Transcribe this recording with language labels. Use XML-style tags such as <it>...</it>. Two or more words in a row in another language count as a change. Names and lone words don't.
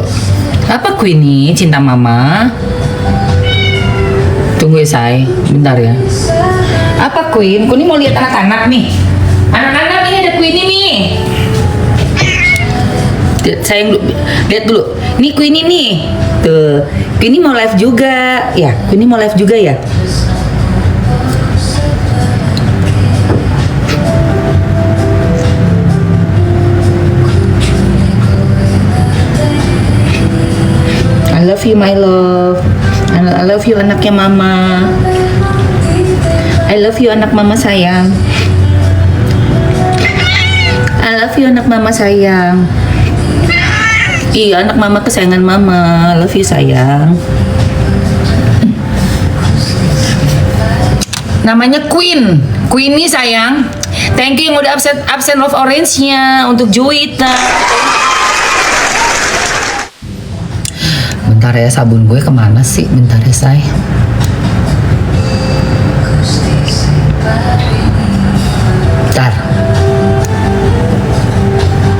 <id>Apa aku ini cinta mama? Tunggu ya say, bentar ya. Apa Queen? Queen mau lihat anak-anak nih. Anak-anak ini ada Queen nih. Sayang, lihat dulu. Ini Queen nih. Tuh, Queen mau live juga. Ya, Queen mau live juga ya.</id> <en>I love you my love. I love you</en> <id>anaknya mama.</id> <en>I love you</en> <id>anak mama sayang.</id> <en>I love you</en> <id>anak mama sayang. Iya anak mama kesayangan mama.</id> <en>Love you</en> <id>sayang. Namanya Queen. Queenie sayang.</id> <en>Thank you</en> <id>yang udah absen of orange-nya untuk Juwita. Bentar ya, sabun gue kemana sih? Bentar ya say. Bentar.</id>